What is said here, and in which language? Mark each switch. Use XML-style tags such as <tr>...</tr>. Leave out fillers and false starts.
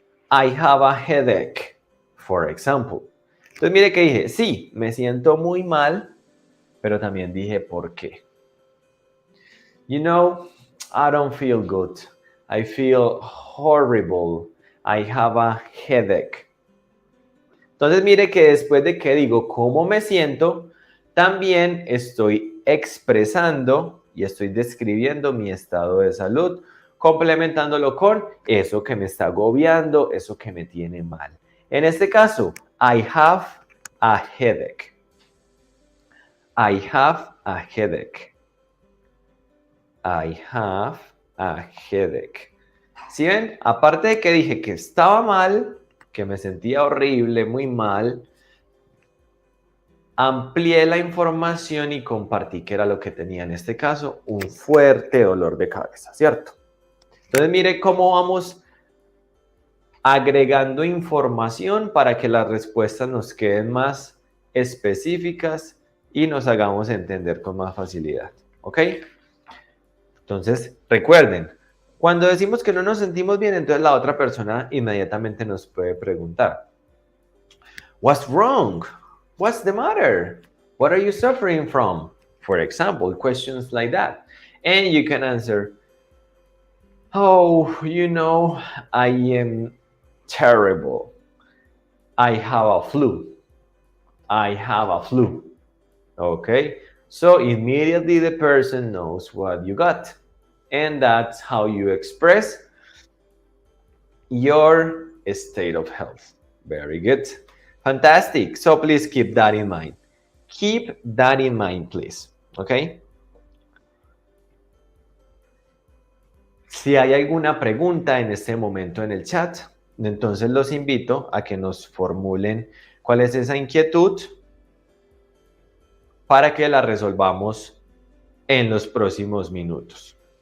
<en>I have a headache, for example.</en> <es>Entonces mire que dije, sí, me siento muy mal, pero también dije por qué.</es> <en>You know, I don't feel good. I feel horrible. I have a headache.</en> <es>Entonces mire que después de que digo cómo me siento, también estoy expresando y estoy describiendo mi estado de salud, complementándolo con eso que me está agobiando, eso que me tiene mal. En este caso,</es> <en>I have a headache. I have a headache. I have a headache.</en> <es>¿Sí ven? Aparte de que dije que estaba mal, que me sentía horrible, muy mal, amplié la información y compartí qué era lo que tenía en este caso, un fuerte dolor de cabeza, ¿cierto? Entonces mire cómo vamos agregando información para que las respuestas nos queden más específicas y nos hagamos entender con más facilidad, ¿ok? Entonces, recuerden, cuando decimos que no nos sentimos bien, entonces la otra persona inmediatamente nos puede preguntar,</es> <en>What's wrong? What's the matter? What are you suffering from? For example, questions like that. And you can answer, Oh, I am terrible. I have a flu. I have a flu. Okay? So immediately the person knows what you got. And that's how you express your state of health. Very good. Fantastic. So please keep that in mind. Keep that in mind, please. Okay?</en> <es>Si hay alguna pregunta en este momento en el chat, entonces los invito a que nos formulen cuál es esa inquietud para que la resolvamos en los próximos minutos.</es>